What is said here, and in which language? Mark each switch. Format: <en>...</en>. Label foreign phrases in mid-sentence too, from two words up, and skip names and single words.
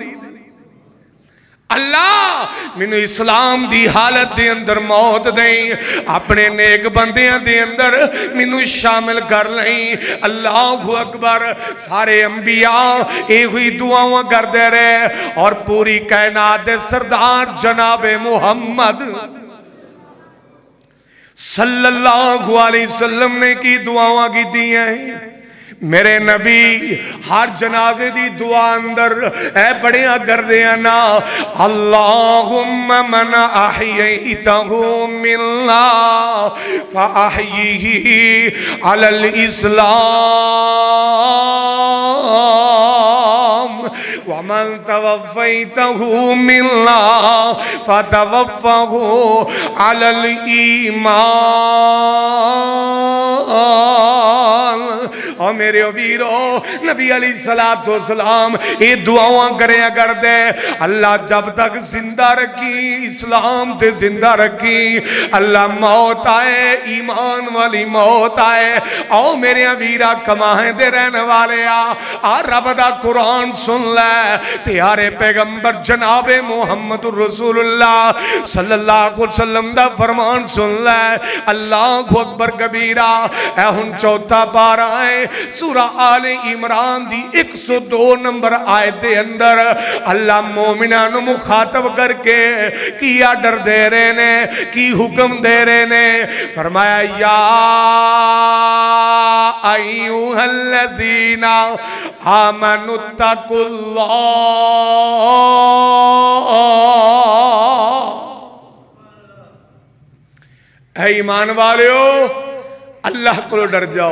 <pa>اللہ مینوں اسلام دی حالت دے اندر موت دئیں اپنے نیک بندیاں دے اندر مینوں شامل کر لئیں.</pa> <ar>الله أكبر.</ar> <pa>سارے انبیاء یہی دعاواں کرتے رہے اور پوری کائنات دے سردار جنابِ محمد</pa> <ar>صلى الله عليه وسلم</ar> <pa>نے کی دعاواں کی دی ہیں. میرے نبی ہر جنازے دی دعا اندر اے پڑھیا کردے نا,</pa> <ar>اللهم من أحييته منا فأحيه على الإسلام ومن توفيته منا فتوفه على الإيمان.</ar> <pa>اور میرے ویرو نبی علیہ السلام یہ دعاواں کریا کردے، اللہ جب تک زندہ رکھیں اسلام تے زندہ رکھیں، اللہ موت آئے ایمان والی موت آئے. آؤ میرے ویرا کمائے دے رہن والے آ رب دا قرآن سن لے، پیارے پیغمبر جنابِ محمد رسول اللہ</pa> <ar>صلى الله عليه وسلم</ar> <pa>دا فرمان سن لے.</pa> <ar>الله أكبر كبيرا.</ar> <pa>اے ہن چوتھا پارہ ہے سورۃ آلِ عمران دی 102 نمبر آیت دے اندر اللہ مومنا نوں مخاطب کر کے کی آرڈر دے رہے نے، کی حکم دے رہے نے. فرمایا</pa> <ar>يا أيها الذين آمنوا اتقوا الله,</ar> <pa>اے ایمان والیو اللہ کو ڈر جاؤ.</pa>